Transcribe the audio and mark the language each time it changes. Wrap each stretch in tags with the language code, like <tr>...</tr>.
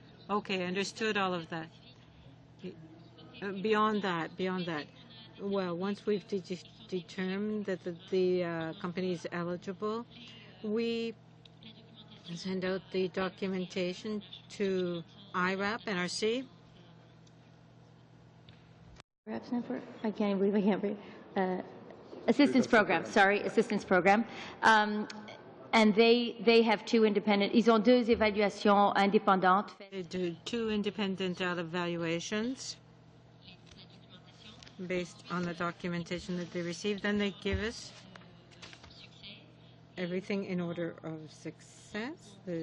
<en>Okay, understood all of that. Beyond that, well, once we've determined that the company is eligible, we send out the documentation to IRAP, NRC. I can't believe I can't breathe. Assistance program, assistance program. And they have 2 independent,</en> <fr>ils ont 2 évaluations indépendantes.</fr> <en>They do 2 independent evaluations based on the documentation that they receive. Then they give us everything in order of success.</en>